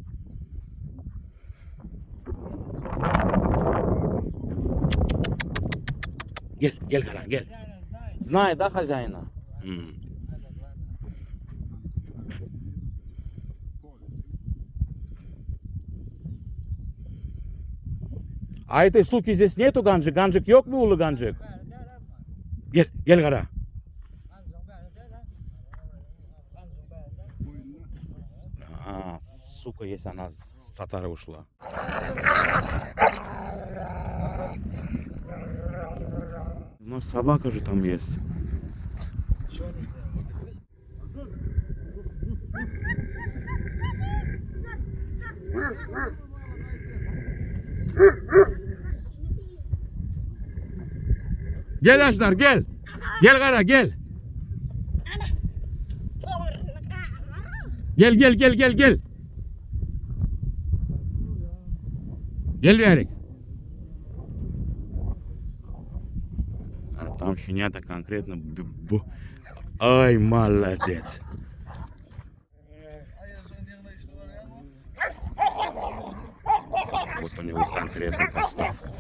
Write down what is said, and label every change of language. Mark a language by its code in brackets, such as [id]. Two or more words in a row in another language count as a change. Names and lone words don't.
[crh] Гель, Кара, гель. [ru] Знает, да, хозяина? А этой суки здесь нету, Ганджик? [crh] Ганджик yok mu ulu Ганджик? Gel Kara. [ru] А, сука, если она с отары ушла. У нас собака же там есть. [crh] Gel Ajdar, gel. Gel Kara, gel. Gel. Gel Yarик. [ru] А там щенята конкретно... Ай, молодец. Вот у него конкретный постав.